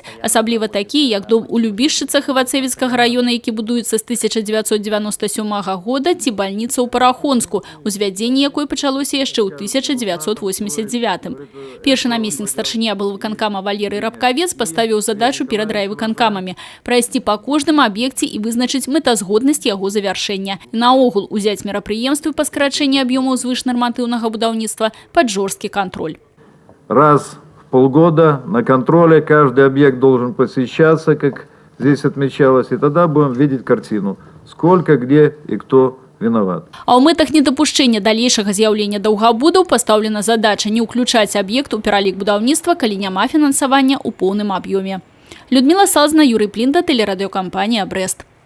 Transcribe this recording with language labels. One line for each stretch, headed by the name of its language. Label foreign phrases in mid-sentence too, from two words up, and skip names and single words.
Belarusian: Асабліва такія, як дом у Любішчыцах Івацэвіцкага района, які будуецца з 1997 года, ці бальніца ў Парахонску, узвядзенне якой пачалося яшчэ ў 1989. Першы намеснік старшыні аблвыканкама Валерый Рабкавец паставіў задачу перад райвыканкамамі прайсці па кожным аб'екце і вызначыць мэтазгоднасць яго завяршэння. Наогул узяць мерапрыемствы па скарачэнні аб'ёмаў звышнарматыўнага будаўніцтва пад жорсткі кантроль.
Russian: Раз в полгода на контроле каждый объект должен посещаться, как здесь отмечалось, и тогда будем видеть картину, сколько, где и кто виноват.
Belarusian: А ў мэтах недапушчэння далейшага з'яўлення даўгабудаў пастаўлена задача не ўключаць аб'ект у пералік будаўніцтва, калі няма фінансавання ў поўным аб'ёме.
Russian: Людмила Салзна, Юрий Плинда, телерадиокомпания «Брест».